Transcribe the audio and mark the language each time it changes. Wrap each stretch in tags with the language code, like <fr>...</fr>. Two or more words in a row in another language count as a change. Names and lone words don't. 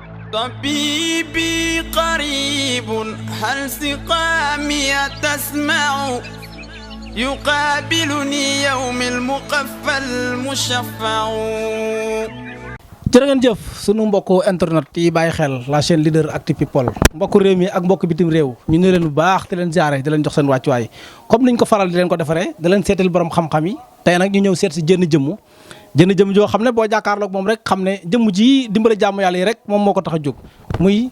<ar>طبيبي قريب هل سقامي تسمع يقابلني يوم المقفى المشفع.</ar> <wo>jërë ngeen jëf sunu mbokku internet yi bàyyi xel la chaîne leader Actu People mbokku réew mi ak mbokku bitim réew ñu ne leen bu baax te leen ziare di leen jox seen wàccuwaay comme niñ ko faral di leen ko defaree da leen seetal borom xam-xam yi tey nag ñu ñëw seet si jënn jëmm joo xam ne boo jàkkaarloog moom rek xam ne jëmm ji dimbale jàmm yàlla yi rek moom moo ko tax a jóg muy</wo>